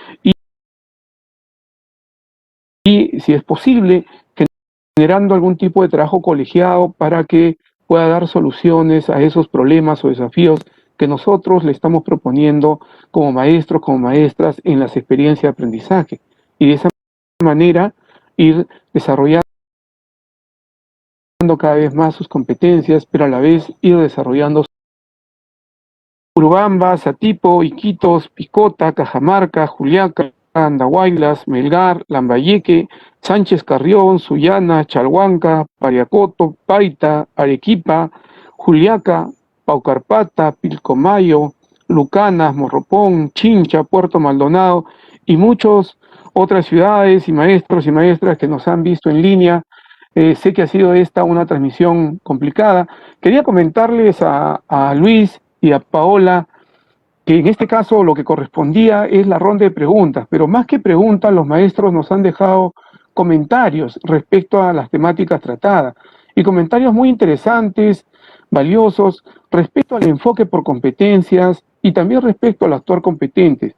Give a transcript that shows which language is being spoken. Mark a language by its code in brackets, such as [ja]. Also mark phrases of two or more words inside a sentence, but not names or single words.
[es] y si es posible, generando algún tipo de trabajo colegiado para que pueda dar soluciones a esos problemas o desafíos que nosotros le estamos proponiendo como maestros, como maestras en las experiencias de aprendizaje. Y de esa manera ir desarrollando cada vez más sus competencias, pero a la vez ir desarrollando Urubamba, Satipo, Iquitos, Picota, Cajamarca, Juliaca, Andahuaylas, Melgar, Lambayeque, Sánchez Carrión, Sullana, Chalhuanca, Pariacoto, Paita, Arequipa, Juliaca, Paucarpata, Pilcomayo, Lucanas, Morropón, Chincha, Puerto Maldonado y muchas otras ciudades y maestros y maestras que nos han visto en línea. Sé que ha sido esta una transmisión complicada. Quería comentarles a Luis y a Paola que en este caso lo que correspondía es la ronda de preguntas, pero más que preguntas, los maestros nos han dejado comentarios respecto a las temáticas tratadas, y comentarios muy interesantes, valiosos, respecto al enfoque por competencias y también respecto al actuar competentes.